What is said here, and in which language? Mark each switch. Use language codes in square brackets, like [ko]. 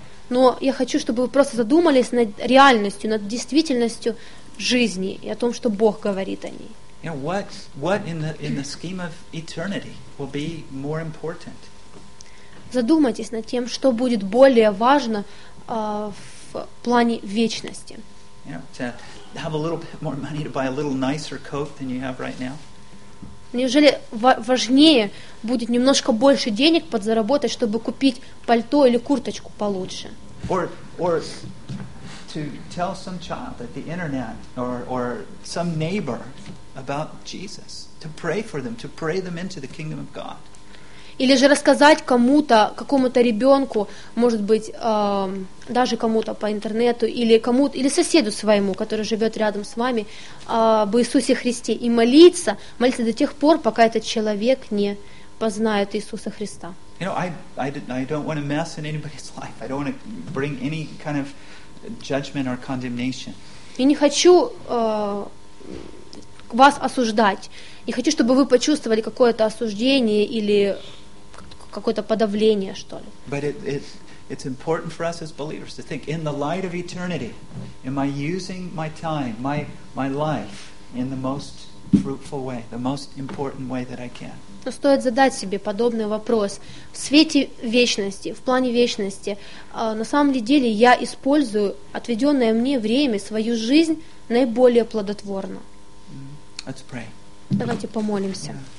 [ru] Но я хочу, чтобы вы просто задумались над реальностью, над действительностью жизни и о том, что Бог говорит о ней. [en] You know, what in the scheme of eternity will be more important? [ru] Задумайтесь над тем, что будет более важно в плане вечности. [en] You know, to have a little bit more money to buy a little nicer coat than you have right now. [ru] Неужели важнее будет немножко больше денег подзаработать, чтобы купить пальто или курточку получше? [en] Or to tell some child at the internet or some neighbor about Jesus, to pray for them, to pray them into the kingdom of God. [ru] Или же рассказать кому-то, какому-то ребенку, может быть, даже кому-то по интернету, или кому-то, или соседу своему, который живет рядом с вами, об Иисусе Христе, и молиться до тех пор, пока этот человек не познает Иисуса Христа. [en] You know, I don't want to mess in anybody's life. I don't want to bring any kind of judgment or condemnation. [ru] Я не хочу вас осуждать. Не хочу, чтобы вы почувствовали какое-то осуждение или какое-то подавление, что ли. [en] But it's important for us as believers to think in the light of eternity, am I using my time, my life in the most fruitful way, the most important way that I can? [ru] Но стоит задать себе подобный вопрос. В свете вечности, в плане вечности, на самом ли деле я использую отведенное мне время, свою жизнь наиболее плодотворно? [en] Let's pray. [ru] Давайте помолимся.